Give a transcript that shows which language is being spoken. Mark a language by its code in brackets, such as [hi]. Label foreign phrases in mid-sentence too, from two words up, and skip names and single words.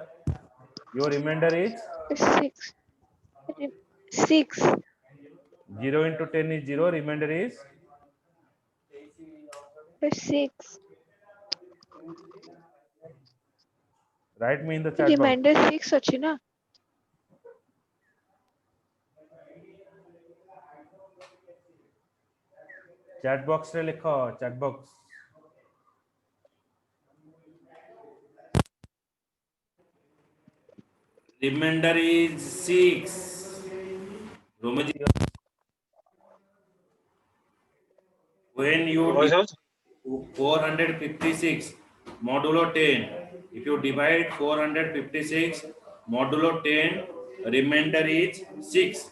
[en] Your remainder is 6. 6. 0 into 10 is 0. Remainder is 6. write me in the chat box. [or] Remainder 6 ଅଛି ନା? [en] Chat box [hi] रे लिखो [en] chat box. Remainder is 6. Romaji, when you 456 modulo 10, if you divide 456 modulo 10, remainder is 6.